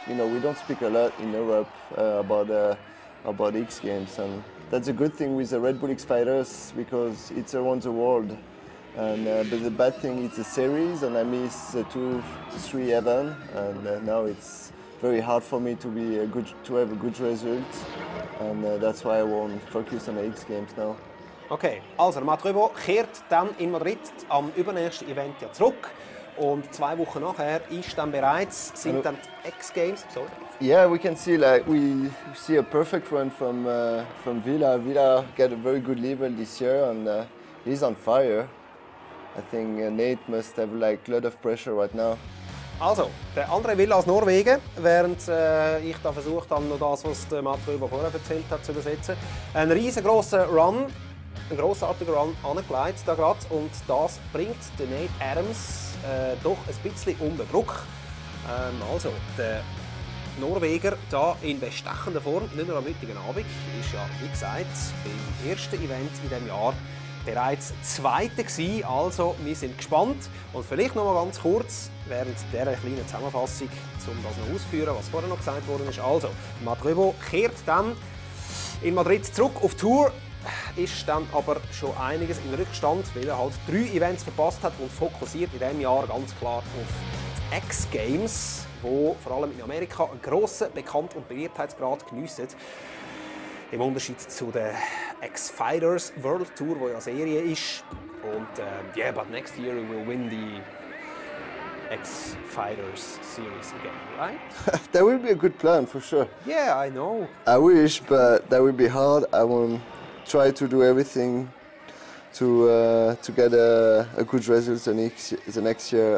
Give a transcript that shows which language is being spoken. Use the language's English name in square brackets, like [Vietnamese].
[English] We don't speak a lot in Europe about X Games, and that's a good thing with the RedBull X-Fighters because it's around the world. And but the bad thing it's a series, and I miss the 2-3 events, and now it's very hard for me to have a good result, and that's why I won't focus on the X Games now. [German] Okay, also Matt Rebaud kehrt dann in Madrid am übernächsten Event ja zurück Und 2 Wochen nachher ist dann bereits, sind dann die X-Games. [English] Sorry. Yeah, we can see we see a perfect run from Villa. Villa got a very good level this year, and he's on fire. I think Nate must have a lot of pressure right now. [German] Also, der andere Villa aus Norwegen, während ich da versucht habe, noch das, was der Matt Rebaud vorher erzählt hat, zu übersetzen. Ein riesengroßer Run, ein grossartiger Run angelegt da gerade, und das bringt den Nate Adams doch ein bisschen unter Druck. Also, der Norweger da in bestechender Form, nicht nur am heutigen Abend, ist ja, wie gesagt, beim ersten Event in diesem Jahr bereits Zweiter gewesen. Also, wir sind gespannt. Und vielleicht noch mal ganz kurz, während dieser kleinen Zusammenfassung, um das noch auszuführen, was vorher noch gesagt worden ist. Also, Matt Rebaud kehrt dann in Madrid zurück auf Tour, ist dann aber schon einiges in Rückstand, weil er halt 3 Events verpasst hat und fokussiert in diesem Jahr ganz klar auf die X-Games, wo vor allem in Amerika einen grossen Bekannt- und Beliebtheitsgrad geniessen. Im Unterschied zu der X-Fighters World Tour, die ja Serie ist. [English] Und yeah, but next year we will win the X-Fighters series again, right? That will be a good plan for sure. Yeah, I know. I wish, but that will be hard. I will try to do everything to get a good result the next year.